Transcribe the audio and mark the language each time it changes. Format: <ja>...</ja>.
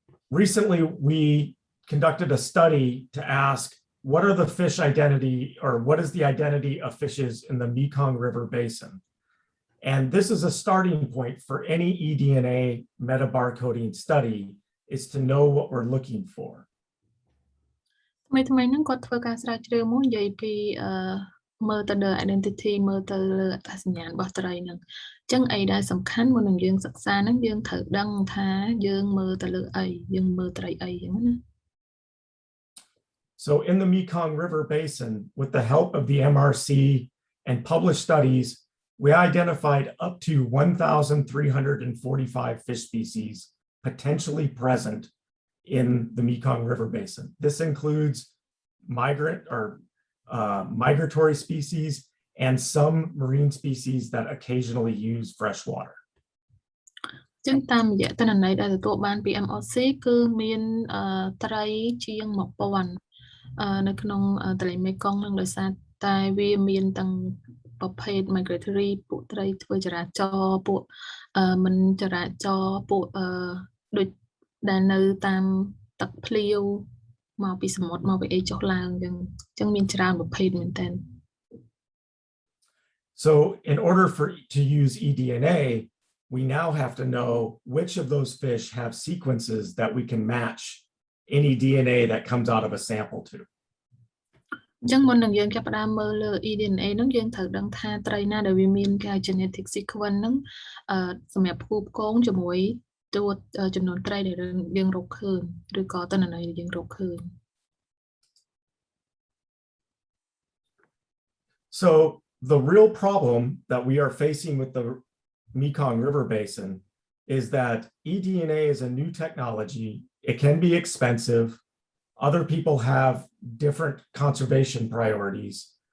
<en>Recently, we conducted a study to ask what are the fish identity or what is the identity of fishes in the Mekong River Basin? And this is a starting point for any eDNA metabarcoding study is to know what we're looking for.</en> <km>ថ្មីហ្នឹងគាត់ធ្វើការស្រាវជ្រាវមួយនិយាយពីមើលទៅលើ identity មើលទៅលើអត្តសញ្ញាណរបស់ត្រីហ្នឹងអញ្ចឹងអីដែលសំខាន់មុននឹងយើងសិក្សាហ្នឹងយើងត្រូវដឹងថាយើងមើលទៅលើអីយើងមើលត្រីអីអញ្ចឹងណា</km> <en>So in the Mekong River Basin, with the help of the MRC and published studies, we identified up to 1,345 fish species potentially present in the Mekong River Basin. This includes migratory species and some marine species that occasionally use fresh water.</en> <km>ចឹងតាមរយៈទិន្នន័យដែលទទួលបានពី MRC គឺមានត្រីជាង 1000 នៅក្នុងទន្លេមេគង្គនឹងដោយសារតែវាមានទាំងប្រភេទ migratory ពួកត្រីធ្វើចរាចរណ៍ពួកមិនចរាចរណ៍ពួកដូចដែលនៅតាមទឹកភ្លាវមកពីសមុទ្រមកពីអីចុះឡើងអញ្ចឹងមានច្រើនប្រភេទមែនតើ</km> <en>So in order to use eDNA, we now have to know which of those fish have sequences that we can match any DNA that comes out of a sample to.</en> <km>អញ្ចឹងមុននឹងយើងចាប់ផ្ដើមមើលលើ eDNA ហ្នឹងយើងត្រូវដឹងថាត្រីណាដែលវាមានការ genetic sequence ហ្នឹងសម្រាប់ផ្គូផ្គងជាមួយតួចំនួនត្រីដែលយើងរកឃើញឬក៏ទិន្នន័យដែលយើងរកឃើញ</km> <en>So the real problem that we are facing with the Mekong River Basin is that eDNA is a new technology. It can be expensive. Other people have different conservation priorities.</en>